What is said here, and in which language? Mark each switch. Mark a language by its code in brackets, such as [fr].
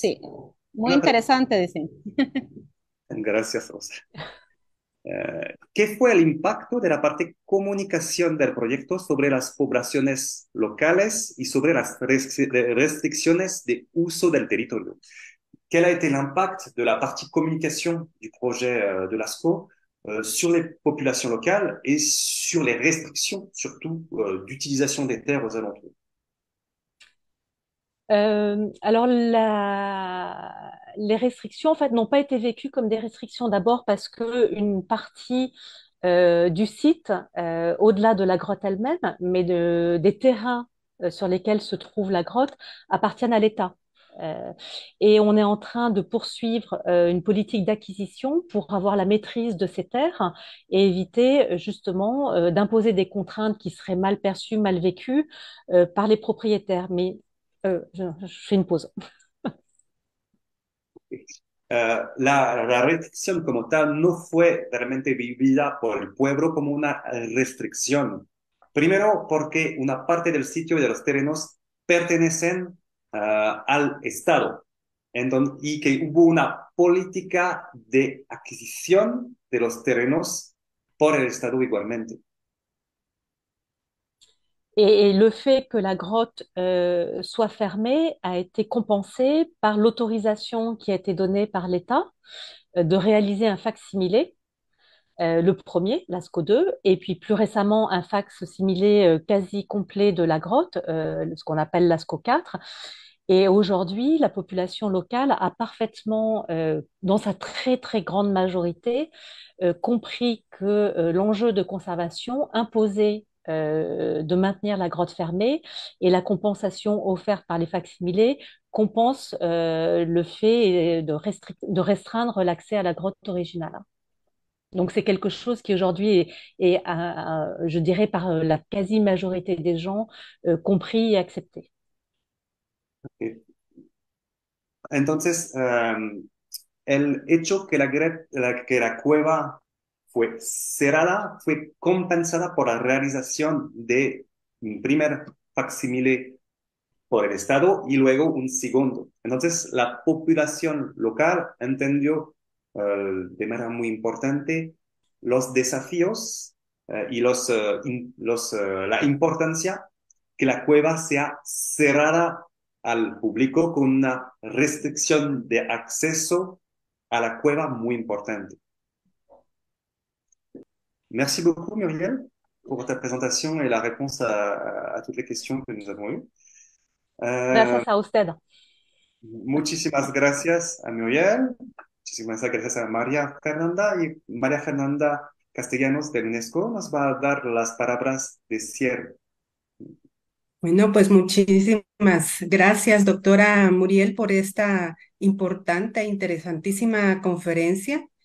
[es] Sí, muy Una pre- interesante, dicen. Gracias, Rosa. ¿Qué fue el impacto de la parte comunicación del proyecto sobre las poblaciones locales y sobre las restricciones de uso del territorio? [fr] Quel a été l'impact de la partie communication du projet de l'ASCO sur les populations locales et sur les restrictions, surtout, d'utilisation des terres aux alentours? Alors, les restrictions, en fait, n'ont pas été vécues comme des restrictions d'abord parce qu'une partie du site, au-delà de la grotte elle-même, mais des terrains sur lesquels se trouve la grotte, appartiennent à l'État. Euh, et on est en train de poursuivre une politique d'acquisition pour avoir la maîtrise de ces terres et éviter justement d'imposer des contraintes qui seraient mal perçues, mal vécues par les propriétaires. Mais je fais une pause. [es] La restricción como tal no fue realmente vivida por el pueblo como una restricción. Primero, porque una parte del sitio y de los terrenos pertenecen al Estado, y que hubo una política de adquisición de los terrenos por el Estado igualmente. [fr] Et le fait que la grotte soit fermée a été compensé par l'autorisation qui a été donnée par l'État de réaliser un fac-similé, le premier, l'ASCO 2, et puis plus récemment un fac-similé quasi complet de la grotte, ce qu'on appelle l'ASCO 4. Et aujourd'hui, la population locale a parfaitement, dans sa très très grande majorité, compris que l'enjeu de conservation imposait de maintenir la grotte fermée et la compensation offerte par les facsimilés compense le fait de restreindre l'accès à la grotte originale. Donc c'est quelque chose qui aujourd'hui je dirais, par la quasi-majorité des gens compris et accepté. [es] Entonces, el hecho que que la cueva fue cerrada fue compensada por la realización de un primer facsimile por el Estado y luego un segundo. Entonces, la población local entendió de manera muy importante los desafíos y la importancia que la cueva sea cerrada al público con una restricción de acceso a la cueva muy importante. [fr] Merci beaucoup, Muriel, pour ta présentation et la réponse à toutes les questions que nous avons eues. [es] Gracias a usted. Muchísimas gracias a Muriel, muchísimas gracias a María Fernanda, y María Fernanda Castellanos de UNESCO nos va a dar las palabras de cierre. Bueno, pues muchísimas gracias, doctora Muriel, por esta importante e interesantísima conferencia.